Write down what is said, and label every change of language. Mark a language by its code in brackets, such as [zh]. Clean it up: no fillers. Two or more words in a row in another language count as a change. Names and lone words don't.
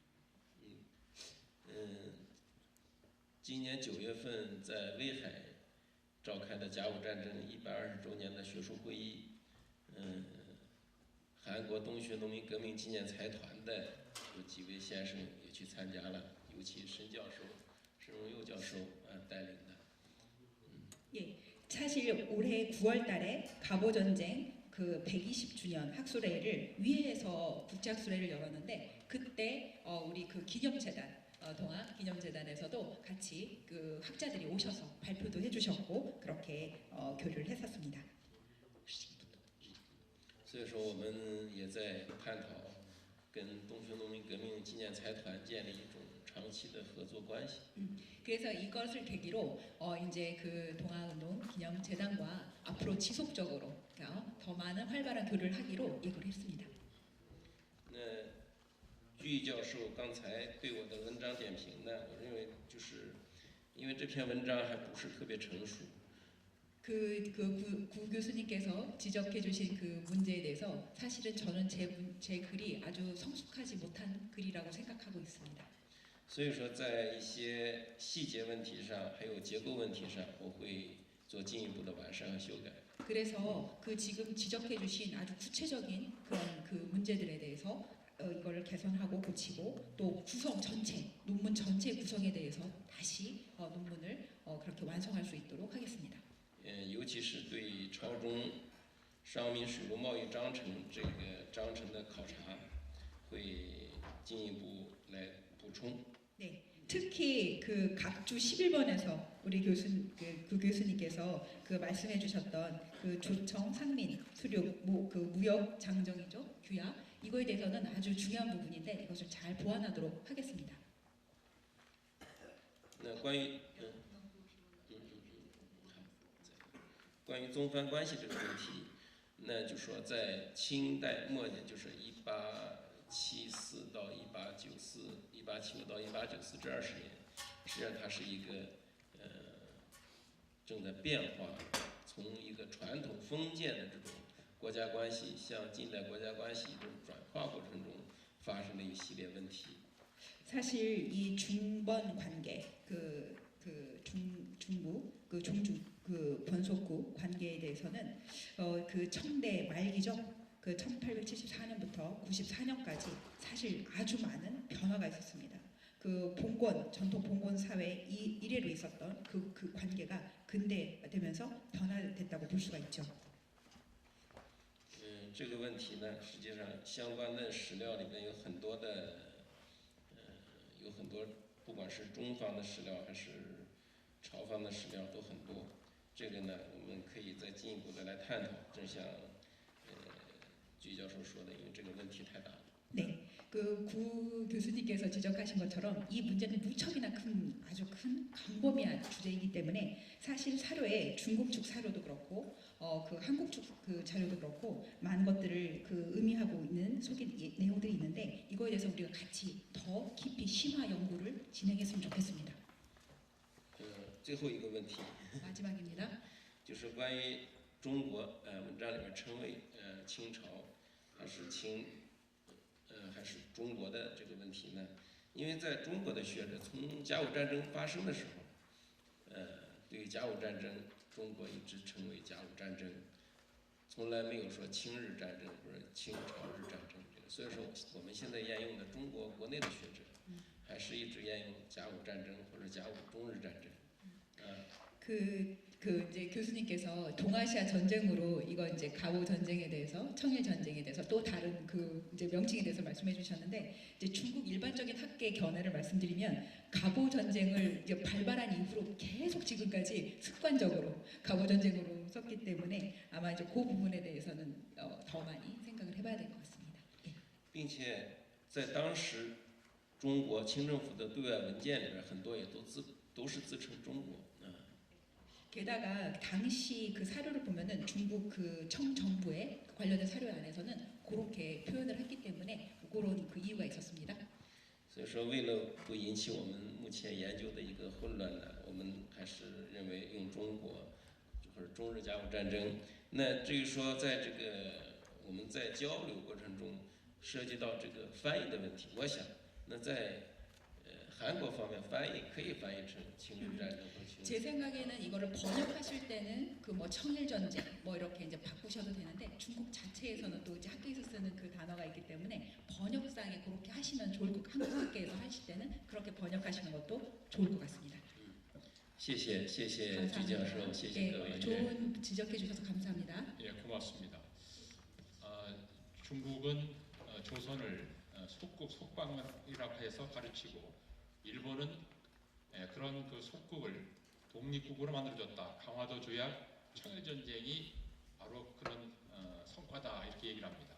[zh] 今年9月份在威海召开的甲午战争120周年的学术会议，韩国东学农民革命纪念财团的有几位先生也去参加了，尤其申教授、申荣佑教授带领的。 [ko] 예, 사실 올해 9월달에 갑오 전쟁 120주년 학술회를 위해서 국제학술회를 열었는데 그때 우리 기념재단 동학 기념재단에서도 같이 학자들이 오셔서 발표도 해주셨고 그렇게 교류를 했었습니다. [zh] 所以说，我们也在探讨跟东学农民革命纪念财团建立一种长期的合作关系。 [ko] 그래서 이것을 계기로 이제 동아운동 기념재단과 앞으로 지속적으로 더 많은 활발한 교류를 하기로 예고를 했습니다. [zh] 那具教授刚才对我的文章点评呢，我认为就是因为这篇文章还不是特别成熟。 [ko] 구 교수님께서 지적해주신 문제에 대해서 사실은 저는 제 글이 아주 성숙하지 못한 글이라고 생각하고 있습니다. [zh] 所以说，在一些细节问题上，还有结构问题上，我会做进一步的完善和修改。 [ko] 그래서 지금 지적해주신 아주 구체적인 그런 문제들에 대해서 이걸 개선하고 고치고 또 논문 전체 구성에 대해서 다시 논문을 그렇게 완성할 수 있도록 하겠습니다. [zh] 尤其是对朝中商民水陆贸易章程这个章程的考察，会进一步来补充。 [ko] 네, 특히 각주 11번에서 우리 교수님께서 말씀해주셨던 조청, 상민, 수륙, 무역 장정이죠, 규약 이거에 대해서는 아주 중요한 부분인데 이것을 잘 보완하도록 하겠습니다. [zh] 那关于宗藩关系这个问题，那就说在清代末年，就是1874到1895到1894这20年，实际上它是一个正在变化，从一个传统封建的这种国家关系向近代国家关系一种转化过程中系列问题。 [ko] 사실 이 중번 관계, 중국, 중주, 번속국 관계에 대해서는 그 청대 말기죠. 그 1874년부터 94년까지 사실 아주 많은 변화가 있었습니다. 그 봉건, 전통 봉건 사회 이래로 있었던 그 관계가 근대되면서 변화됐다고 볼 수가 있죠. [zh] 这个问题呢，实际上相关的史料里面有很多，不管是中方的史料还是朝方的史料都很多。这个呢，我们可以再进一步的来探讨。正像鞠教授说的，因为这个问题太大了。 [ko] 네, 그 구 교수님께서 지적하신 것처럼 이 문제는 무척이나 아주 큰 광범위한 주제이기 때문에 사실 사료에 중국 측 사료도 그렇고 그 한국 측 그 자료도 그렇고 많은 것들을 그 의미하고 있는 내용들이 있는데 이거에 대해서 우리가 같이 더 깊이 심화 연구를 진행했으면 좋겠습니다. [zh] 最后一个问题， [ko] 마지막입니다. [zh] 就是关于中国文章里面称谓清朝还是还是中国的这个问题呢？因为在中国的学者从甲午战争发生的时候，对于甲午战争，中国一直称为甲午战争，从来没有说清日战争或者清朝日战争这个。所以说，我们现在沿用的中国国内的学者，还是一直沿用甲午战争或者甲午中日战争。 [ko] 이제 교수님께서 동아시아 전쟁으로 이거 이제 가오 전쟁에 대해서 청일 전쟁에 대해서 또 다른 그 이제 명칭에 대해서 말씀해 주셨는데 이제 중국 일반적인 학계 견해를 말씀드리면 가보 전쟁을 이제 발발한 이후로 계속 지금까지 습관적으로 가보 전쟁으로 썼기 때문에 아마 이제 그 부분에 대해서는 더 많이 생각을 해봐야 될 것 같습니다. [zh] 并且在当时中国清政府的对外文件里边，很多也都是自称中国。 [ko] 게다가 당시 그 사료를 보면은 중국 그 청정부의 관련된 사료 안에서는 그렇게 표현을 했기 때문에 그런 그 이유가 있었습니다. [zh] 所以说，为了不引起我们目前研究的一个混乱呢，我们还是认为用中国或者中日甲午战争。那至于说在这个我们在交流过程中涉及到这个翻译的问题，我想那在韩国方面可以翻译成清日战争和清日。 [ko] 제 생각에는 이거를 번역하실 때는 그 뭐 청일 전쟁 뭐 이렇게 이제 바꾸셔도 되는데 중국 자체에서는 또 이제 학교에서 쓰는 그 단어가 있기 때문에 번역상에 그렇게 하시면 좋을 것 한국 학계에서 하실 때는 그렇게 번역하시는 것도 좋을 것 같습니다. [zh] 谢谢鞠教授，谢谢各位。 [ko] 좋은 지적해 주셔서 감사합니다. 예, 고맙습니다. 중국은 조선을 속국 속방이라고 해서 가르치고 일본은 그런 그 속국을 독립국으로 만들어줬다. 강화도 조약, 청일전쟁이 바로 그런 성과다 이렇게 얘기를 합니다.